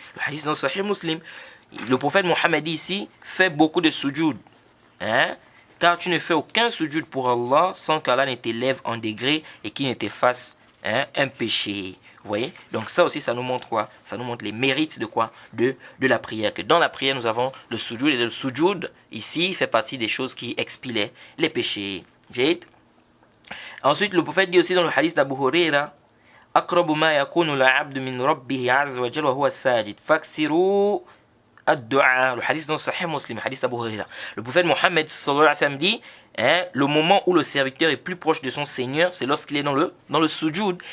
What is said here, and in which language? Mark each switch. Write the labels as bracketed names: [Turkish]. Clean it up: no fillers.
[French] Le hadith dans le Sahih Muslim, le prophète Mohammed dit ici fais beaucoup de sujud, car tu ne fais aucun sujud pour Allah sans qu'Allah ne t'élève en degré et qu'il ne t'efface un péché. Vous voyez? Donc ça aussi, ça nous montre quoi? Ça nous montre les mérites de quoi? De la prière. Que dans la prière, nous avons le sujoud. Et le sujoud, ici, fait partie des choses qui expient les péchés. Ensuite, le prophète dit aussi dans le hadith d'Abu Huraira, [Arabic] أقرب ما يكون العبد من ربه عز وجل وهو الساجد فاكثروا الدعاء. [French] Le hadith dans Sahih Muslim, le hadith d'Abu Huraira. Le prophète Mohammed sallallahu alayhi wa sallam dit, le moment où le serviteur est plus proche de son Seigneur, c'est lorsqu'il est dans le sujoud.